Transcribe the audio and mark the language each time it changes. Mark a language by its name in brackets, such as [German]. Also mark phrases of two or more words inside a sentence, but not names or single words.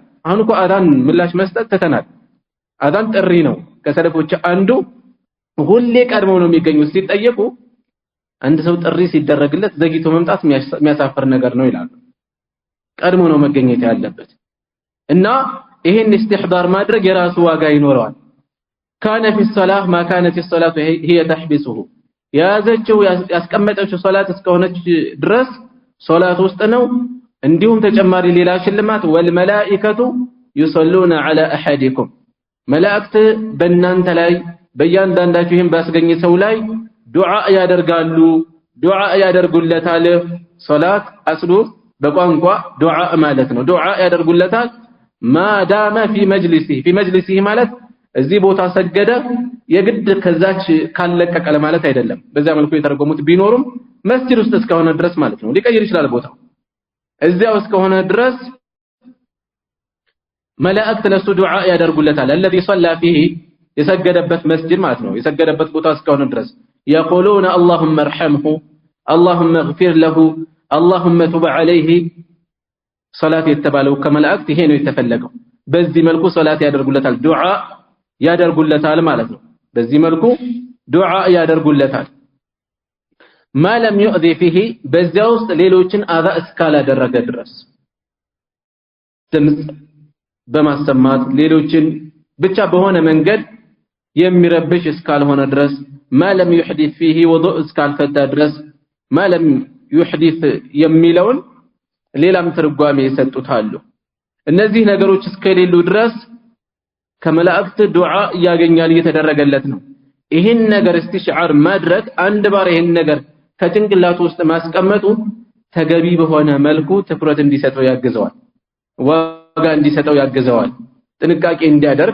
[Amharic] አሁን እኮ አዳን ምላሽ መስጠት ተተናል። አዳን ጥሪ ነው። ከሰለፎች አንዱ ሁሌ ቀድመው ነው የሚገኙት። ሲጠየቁ አንድ ሰው ጥሪ ሲደረግለት ዘግይቶ መምጣት የሚያሳፍር ነገር ነው ይላሉ። ቀድሞ ነው መገኘት ያለበት እና ይሄን استحضار ማድረግ የራሱ ዋጋ ይኖረዋል። [Arabic] كان في الصلاه ما كانت الصلاه هي تحبسه [Amharic] ያዘችው ያስቀመጠችው ሶላት እስከሆነች ድረስ ሶላት ውስጥ ነው። እንዲሁም ተጨማሪ ሌላ ሽልማት [Arabic] والملائكه يصلون على احدكم [Amharic] መላእክት በእናንተ ላይ በእያንዳንዳችሁ ይሄን ባስገኘ ሰው ላይ ዱዓ ያደርጉለታል። ሶላት አስሉ በቋንቋ ዱዓ ማለት ነው። ዱዓ ያደርጉለታል [Arabic] ما دام في مجلسه [Amharic] ማለት እዚህ ቦታ ሰገደ የግድ ከዛች ካለቀቀ ለማለት አይደለም። በዛ መልኩ የተረጎሙት ቢኖርም መስጂድ ውስጥ እስከሆነ ድረስ ማለት ነው። ሊቀይር ይችላል ቦታው። እዚያው እስከሆነ ድረስ መላእክት ለሱ ዱዓ ያደርጉለታል። [Arabic] الذي صلى فيه [Amharic] የሰገደበት መስጂድ ማለት ነው። የሰገደበት ቦታ እስከሆነ ድረስ [Arabic] يقولون اللهم ارحمه اللهم اغفر له اللهم تب عليه [Amharic] ሶላት የተባለው ከመላእክት ይሄ ነው የተፈለገው። በዚህ መልኩ ሶላት ያደርጉለታል፣ ዱዓ ያደርጉለታል ማለት ነው። በዚህ መልኩ ዱዓ ያደርጉለታል። [Arabic] ما لم يؤذي فيه [Amharic] በዚያ ውስጥ ሌሎችን አዛ እስካላደረገ ድረስ ድምጽ በማሰማት ሌሎችን ብቻ በሆነ መንገድ የሚረብሽ እስካልሆነ ድረስ [Arabic] ما لم يحدث فيه وضوء [Amharic] እስካልፈታ ድረስ [Arabic] ما لم يحدث [Amharic] የሚለውን ሌላም ትርጓሜ ይሰጡታሉ። እነዚህ ነገሮች እስከሌሉ ድረስ ከመላእክት ዱዓ ያገኛል፣ እየተደረገለት ነው። ይህን ነገር እስቲሽዓር ማድረግ አንድ ባር ይህን ነገር ከጭንቅላቱ ውስጥ ማስቀመጡ ተገቢ በሆነ መልኩ ትኩረት እንዲሰጠው ያግዘዋል፣ ዋጋ እንዲሰጠው ያግዘዋል። ጥንቃቄ እንዲያደርግ